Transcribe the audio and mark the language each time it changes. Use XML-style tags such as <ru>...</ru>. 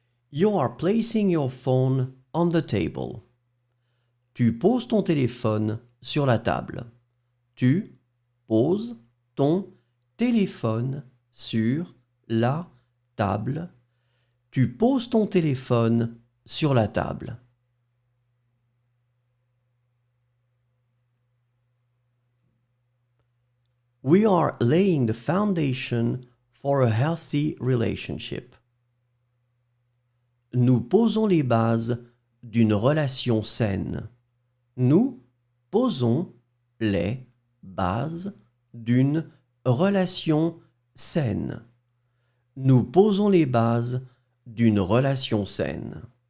<en>You are placing your phone on the table.</en> <fr>Tu poses ton téléphone sur la table. Tu poses ton téléphone sur la table. Tu poses ton téléphone sur la table.</fr> <en>We are laying the foundation for a healthy relationship.</en> <fr>Nous posons les bases d'une relation saine. Nous posons les bases d'une relation saine. Nous posons les bases d'une relation saine.</fr>